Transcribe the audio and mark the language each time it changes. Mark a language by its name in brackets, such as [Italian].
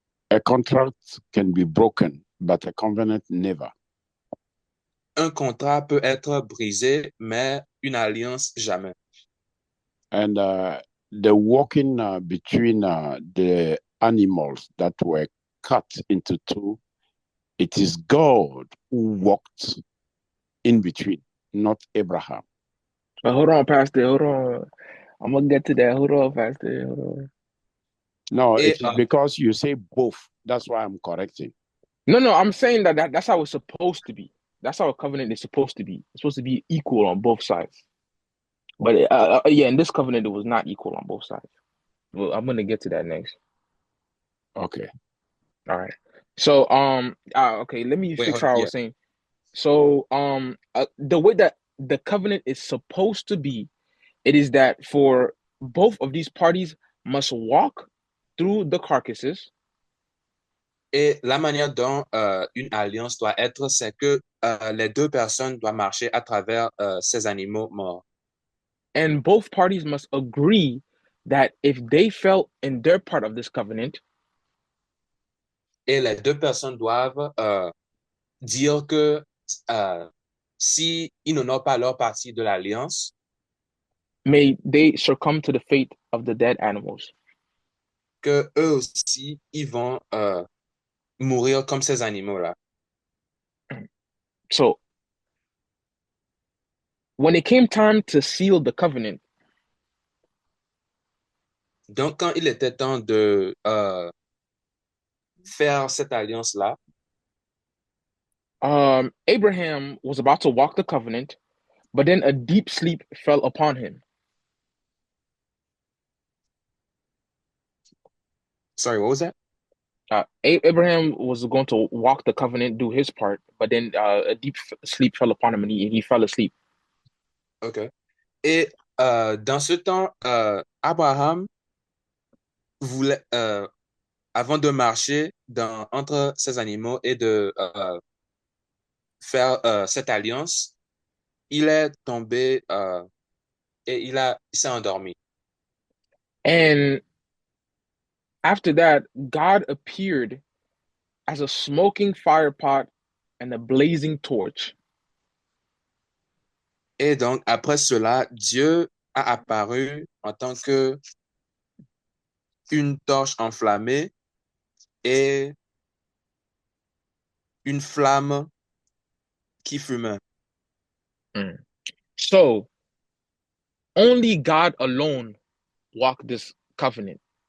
[English] A contract can be broken, but a covenant never. [French] Un contrat peut être brisé, mais une alliance jamais. [English] And the walking between the animals that were cut into two, it is God who walked in between, not Abraham. But hold on, Pastor. Hold on. I'm gonna get to that. Hold on, Pastor. Hold on. No, it is because you say both. That's why I'm correcting. No, I'm saying that's how it's supposed to be. That's how a covenant is supposed to be. It's supposed to be equal on both sides. But yeah, in this covenant, it was not equal on both sides. Well, I'm gonna get to that next. Okay. All right. So okay, let me fix what I was saying. So the way that the covenant is supposed to be, it is that for both of these parties must walk through the carcasses. [French] Et la manière dont une alliance doit être, c'est que les deux personnes doivent marcher à travers ces animaux morts. [English] And both parties must agree that if they fell in their part of this covenant, [French] et les deux personnes doivent dire que si ils n'honorent pas leur partie de l'alliance, [English] may they succumb to the fate of the dead animals. [French] Que eux aussi, ils vont mourir comme ces animaux-là. [English] So, when it came time to seal the covenant, [French] donc quand il était temps de faire cette alliance-là, [English] Abraham was about to walk the covenant, but then a deep sleep fell upon him. Sorry, what was that? Abraham was going to walk the covenant, do his part, but then a deep sleep fell upon him and he fell asleep. OK. [French] Et dans ce temps, Abraham voulait, avant de marcher entre ces animaux et de faire cette alliance, il est tombé et il s'est endormi. [English] And after that, God appeared as a smoking fire pot and a blazing torch. [French] Et donc, après cela, Dieu a apparu en tant que une torche enflammée et une flamme qui fumait. [English] So, only God alone walked this covenant.